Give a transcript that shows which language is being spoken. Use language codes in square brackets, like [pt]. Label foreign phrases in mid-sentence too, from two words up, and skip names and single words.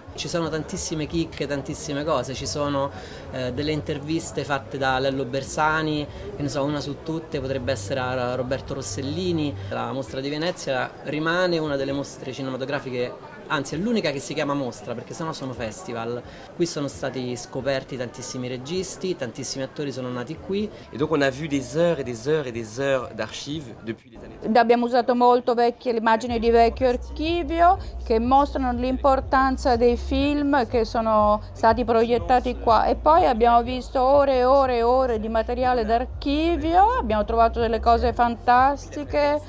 [it] Ci sono tantissime chicche, tantissime cose, ci sono delle interviste fatte da Lello Bersani, che ne so, una su tutte potrebbe essere a Roberto Rossellini. La mostra di Venezia rimane una delle mostre cinematografiche, anzi è l'unica che si chiama mostra, perché sennò sono festival. Qui sono stati scoperti tantissimi registi, tantissimi attori sono nati qui. [fr] Et donc on a vu des heures et des heures et des heures d'archives depuis les années 30. [it] Abbiamo usato molto vecchie le immagini di vecchio archivio che mostrano l'importanza dei film che sono stati proiettati qua, e poi abbiamo visto ore e ore e ore di materiale d'archivio, abbiamo trovato delle cose fantastiche.